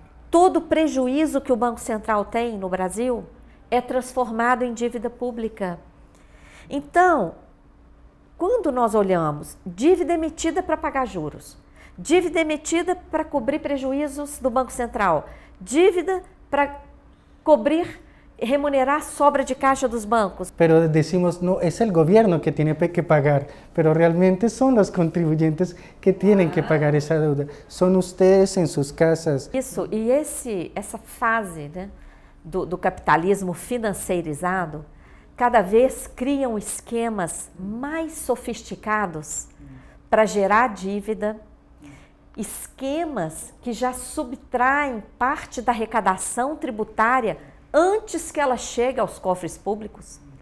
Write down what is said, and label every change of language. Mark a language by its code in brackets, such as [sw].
[pt] Todo prejuízo que o Banco Central tem no Brasil é transformado em dívida pública. Então, quando nós olhamos dívida emitida para pagar juros, dívida emitida para cobrir prejuízos do Banco Central, dívida para cobrir remunerar a sobra de caixa dos bancos. [es] Pero decimos, no, es el gobierno que tiene que pagar, pero realmente son los contribuyentes que tienen que pagar esa deuda. Son ustedes en sus casas. [pt] Isso, e essa fase, né, do capitalismo financeirizado, cada vez criam esquemas mais sofisticados para gerar dívida, esquemas que já subtraem parte da arrecadação tributária antes que ela chegue aos cofres públicos.